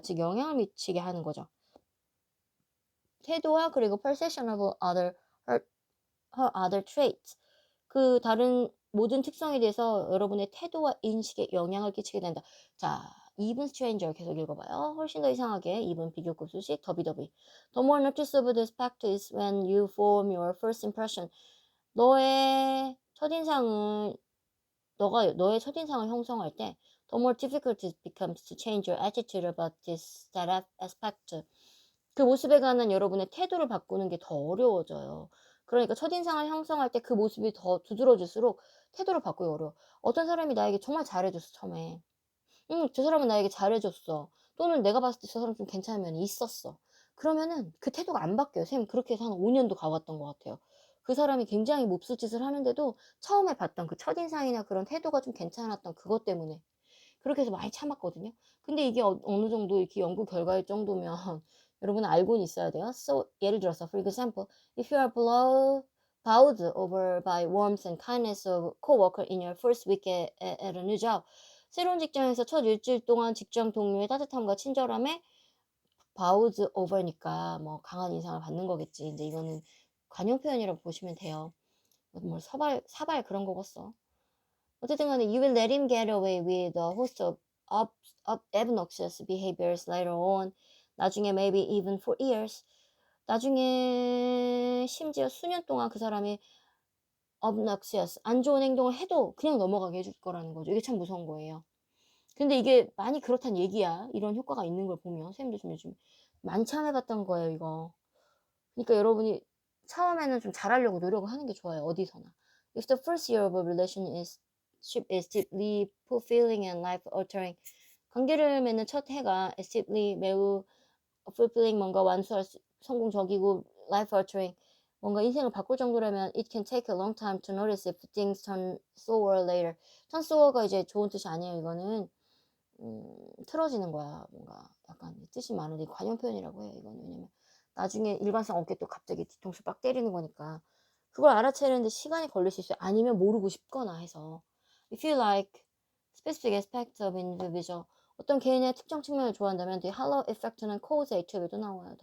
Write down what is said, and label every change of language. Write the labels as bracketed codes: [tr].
[ko] 즉 영향을 미치게 하는 거죠. 태도와 그리고 [en] perception of her other traits [ko] 그 다른 모든 특성에 대해서 여러분의 태도와 인식에 영향을 끼치게 된다. 자, [en] even stranger [ko] 계속 읽어봐요. 훨씬 더 이상하게 even 비교급 수식 더비더비. [en] The more noticeable this fact is when you form your first impression. [ko] 너의 첫인상을 너의 첫인상을 형성할 때 [en] the more difficult it becomes to change your attitude about that aspect. [ko] 그 모습에 관한 여러분의 태도를 바꾸는 게 더 어려워져요. 그러니까 첫인상을 형성할 때 그 모습이 더 두드러질수록 태도를 바꾸기 어려워. 어떤 사람이 나에게 정말 잘해줬어, 처음에. 저 사람은 나에게 잘해줬어. 또는 내가 봤을 때 저 사람 좀 괜찮은 면이 있었어. 그러면은 그 태도가 안 바뀌어요. 선생님 그렇게 해서 한 5년도 가봤던 것 같아요. 그 사람이 굉장히 몹쓸 짓을 하는데도 처음에 봤던 그 첫인상이나 그런 태도가 좀 괜찮았던 그것 때문에 그렇게 해서 많이 참았거든요. 근데 이게 어느 정도 이렇게 연구 결과일 정도면 여러분은 알고는 있어야 돼요. [en] So [ko] 예를 들어서 [en] for example, if you are bowed over by warmth and kindness of coworker in your first week at a new job, [ko] 새로운 직장에서 첫 일주일 동안 직장 동료의 따뜻함과 친절함에 bowed over니까 뭐 강한 인상을 받는 거겠지. 근데 이거는 관용 표현이라고 보시면 돼요. 뭐 사발 그런 거겠어. 어쨌든 간에 [en] you will let him get away with a host of obnoxious behaviors later on. [ko] 나중에 [en] maybe even for years. [ko] 나중에 심지어 수년 동안 그 사람이 obnoxious 안 좋은 행동을 해도 그냥 넘어가게 해줄 거라는 거죠. 이게 참 무서운 거예요. 근데 이게 많이 그렇단 얘기야. 이런 효과가 있는 걸 보면 선생님도 좀 요즘 많이 체험해봤던 거예요 이거. 그러니까 여러분이 처음에는 좀 잘하려고 노력을 하는 게 좋아요. 어디서나. [en] If the first year of a relation is is deeply fulfilling and life-altering. [ko] 관계를 맺는 첫 해가 [en] is deeply 매우 fulfilling [ko] 뭔가 성공적이고 [en] life-altering [ko] 뭔가 인생을 바꿀 정도라면 [en] it can take a long time to notice if things turn sour later. [ko] turn sour가 이제 좋은 뜻이 아니에요. 이거는 틀어지는 거야. 뭔가 약간 뜻이 많은데 관용 표현이라고 해요. 이거는 왜냐면 나중에 일관성 없게 또 갑자기 뒤통수 빡 때리는 거니까 그걸 알아채는데 시간이 걸릴 수 있어요. 아니면 모르고 싶거나 해서 [en] if you like specific aspects of individual [ko] 어떤 개인의 특정 측면을 좋아한다면 the halo effect는 cause attribute도 나와요.